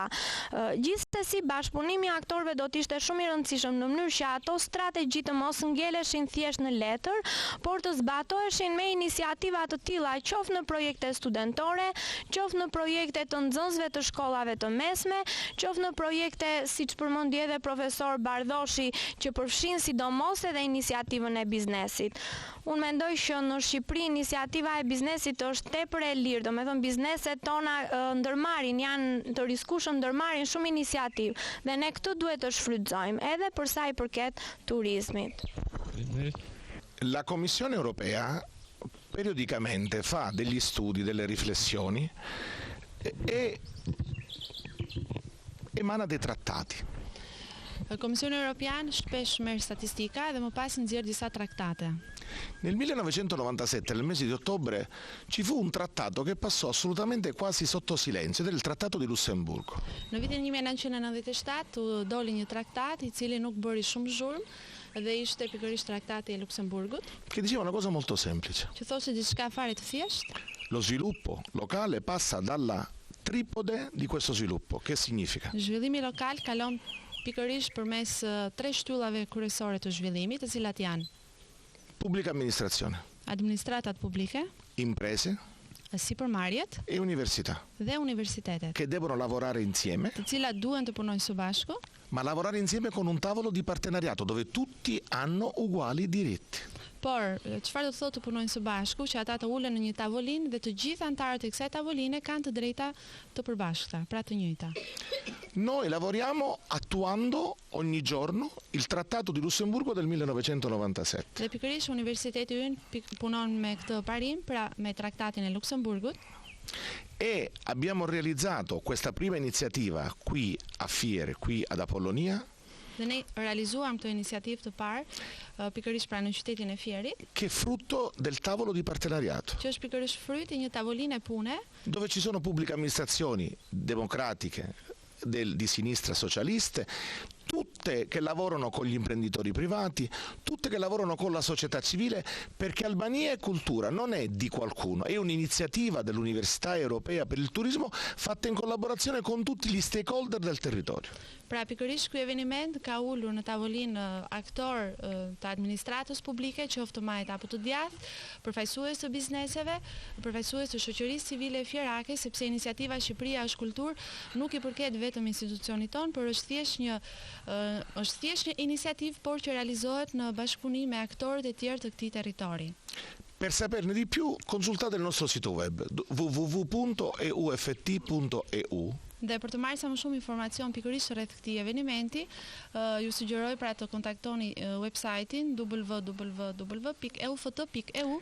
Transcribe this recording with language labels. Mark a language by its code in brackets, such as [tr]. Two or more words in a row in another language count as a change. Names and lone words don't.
[sq] Gjithsesi, bashkëpunimi i aktorëve do të ishte shumë i rëndësishëm në mënyrë që ato strategji të mos ngeleshin thjesht në letër, por të zbatoheshin me iniciativa të tilla, qoftë në projekte studentore, qoftë në projekte të nxënësve të shkollave të mesme, qoftë në projekte siç përmendi edhe profesor Bardhoshi, që përfshin sidomos edhe iniciativën e biznesit. Unë mendoj që në Shqipëri iniciativa e biznesit është tepër e lirë, domethënë bizneset tona ndërmarrin, janë të riskueshëm, ndërmarrin shumë iniciativë dhe ne këtë duhet të shfrytëzojmë edhe për sa i përket turizmit. [it] La Commissione Europea periodicamente fa degli studi, delle riflessioni e emana dei trattati. [sq] Komisioni Europian shpesh merr statistika dhe më pas nxjerr disa traktate. [it] Nel 1997, nel mese di ottobre, ci fu un trattato che passò assolutamente quasi sotto silenzio, ed era il Trattato di Lussemburgo. [sq] Në vitin 1997 u doli një traktat i cili nuk bëri shumë zhurmë dhe ishte pikërisht traktati e Luksemburgut, [it] che diceva una cosa molto semplice. [sq] që thoshte diçka fare të thjeshtë. [it] Lo sviluppo locale passa dalla tripode di questo sviluppo. Che significa? [sq] Zhvillimi lokal kalon pikërisht përmes tre shtyllave kryesore të zhvillimit, të cilat janë [it] Pubblica amministrazione, [sq] administratat publike, [it] imprese [sq] sipërmarrjet [it] e università, [sq] dhe universitetet, [it] che devono lavorare insieme, [sq] të cilat duhen të punojnë së bashku, [it] ma lavorare insieme con un tavolo di partenariato dove tutti hanno uguali diritti. [sq] por çfarë do të thotë të punojnë së bashku, që ata të ulen në një tavolinë dhe të gjithë anëtarët e kësaj tavoline kanë të drejta të përbashkëta, pra të njëjta. [it] Noi lavoriamo attuando ogni giorno il Trattato di Lussemburgo del 1997. [sq] Dhe pikërisht universiteti ynë punon me këtë parim, pra me traktatin e Luksemburgut, [it] E abbiamo realizzato questa prima iniziativa qui a Fiere, qui ad Apollonia, [sq] dhe ne realizuam këtë iniciativë të parë pikërisht pra në qytetin e Fierit, [it] che è frutto del tavolo di partenariato, [sq] që është pikërisht fryt i një tavoline pune, [it] dove ci sono pubbliche amministrazioni democratiche, di sinistra socialiste, tutte che lavorano con gli imprenditori privati, tutte che lavorano con la società civile, perché Albania e Cultura non è di qualcuno, è un'iniziativa dell'Università Europea per il Turismo fatta in collaborazione con tutti gli stakeholder del territorio. [sq] Pra pikërisht ky eveniment ka ulur në tavolinë aktor të administratës publike, qoftë të majt apo të djathtë, përfaqësues të bizneseve, përfaqësues të shoqërisë civile fierake, sepse iniciativa Shqipëria është kulturë nuk i përket vetëm institucionit ton, por është thjesht një iniciativë, por që realizohet në bashkëpunim me aktorët e tjerë të këtij territori. [it] Per saperne di più, consultate il nostro sito web www.euft.eu. [sq] Dhe për të marrë sa më shumë informacion pikërisht rreth këtij eventi, ju sugjeroj pra të kontaktoni website-in www.euft.eu.